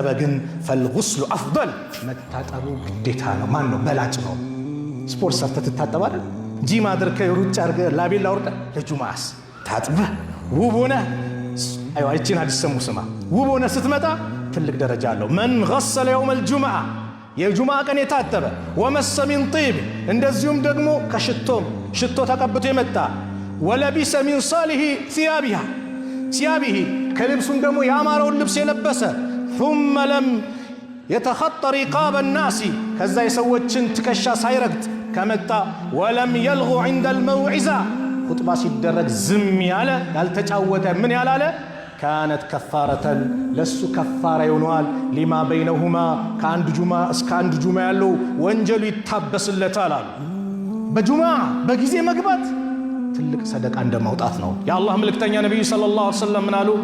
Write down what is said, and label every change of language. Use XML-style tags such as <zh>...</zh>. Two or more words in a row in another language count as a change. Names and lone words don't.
<am>ግን</am> <ar>فالغسل أفضل</ar> <am>መታጠቡ ግዴታ ነው። ማን ነው በላጭ ነው። ስፖርት ሰርተህ ትታጠባለህ። ጂም አድርገህ ሩጫ አድርገህ ላቤላ አውርደህ ለጁምዓስ ታጥበህ ውብ ሆነህ አይዋ እቺን ሐዲስ ሰሙ ስማ ውብ ሆነህ ስትመጣ ትልቅ ደረጃ አለው።</am> <ar>من غسل يوم الجمعة</ar> <am>የጁምዓ ቀን የታጠበ</am> <ar>ومس من طيب</ar> <am>እንደዚሁም ደግሞ ከሽቶም ሽቶ ተቀብቶ የመጣ</am> <ar>ولبس من صالح</ar> <am>ሲያቢሂ ከልብሱም ደግሞ ያማረውን ልብስ የለበሰ</am> <ar>ثم لم يتخطى رقاب الناس</ar> <am>ከዛ የሰዎችን ትከሻ ሳይረግጥ ከመጣ</am> <ar>ولم يلغ عند الموعظة</ar> <am>ኹጥባ ሲደረግ ዝም ያለ ያልተጫወተ ምን ያላለ</am> <ar>كانت كفارة</ar> <am>ለሱ ከፋራ ይሆናል።</am> <ar>لما بينهما</ar> <am>ከአንድ ጁማ እስከ አንድ ጁማ ያለው ወንጀሉ ይታበስለታል አሉ። በጁማ በጊዜ መግባት ትልቅ ሰደቃ እንደማውጣት ነው። የአላህ መልእክተኛ ነብዩ</am> <ar>صلى الله عليه وسلم</ar> <am>ምን አሉ?</am>